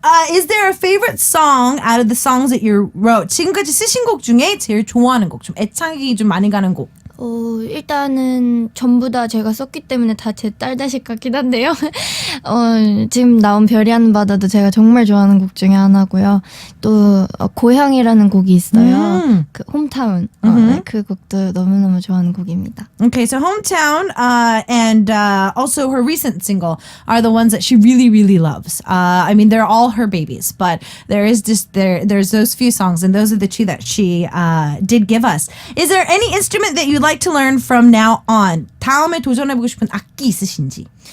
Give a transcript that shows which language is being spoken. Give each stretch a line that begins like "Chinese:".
English: Is there a favorite song out of the songs that you wrote?
Korean: 지금까지 쓰신 곡 중에 제일 좋아하는 곡, 좀 애착이 좀 많이 가는 곡. 일단은 전부 다 제가 썼기 때문에 다 제 딸자식 같긴 한데요. 지금 나온 별이 하는 바다도 제가 정말 좋아하는 곡 중에 하나고요. 또 고향이라는 곡이 있어요. 그 홈타운. 그 곡도 너무너무 좋아하는 곡입니다.
English: Okay, so Hometown and also her recent single are the ones that she really, really loves. I mean, they're all her babies, but there's those few songs, and those are the two that she did give us. Is there any instrument that you'd like to learn from now on?
Korean: 다음에 도전해보고 싶은 악기 있으신지?